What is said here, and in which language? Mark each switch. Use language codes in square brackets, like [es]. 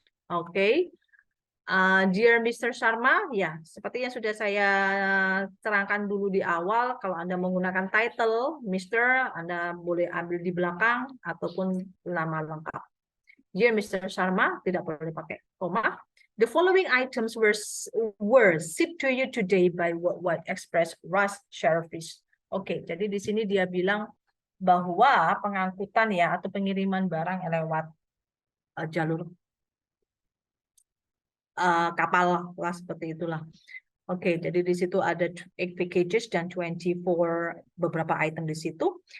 [id] Oke, dear Mr. Sharma, ya, seperti yang sudah saya terangkan dulu di awal, kalau Anda menggunakan title, Mr., Anda boleh ambil di belakang ataupun nama lengkap. Dear Mr. Sharma, tidak boleh pakai koma. [en] The following items were shipped to you today by Worldwide Express Rush Service. [id] Oke, jadi di sini dia bilang bahwa pengangkutan ya atau pengiriman barang lewat jalur kapal lah, seperti itulah. Oke, jadi di situ ada 8 packages dan 24 beberapa item di situ.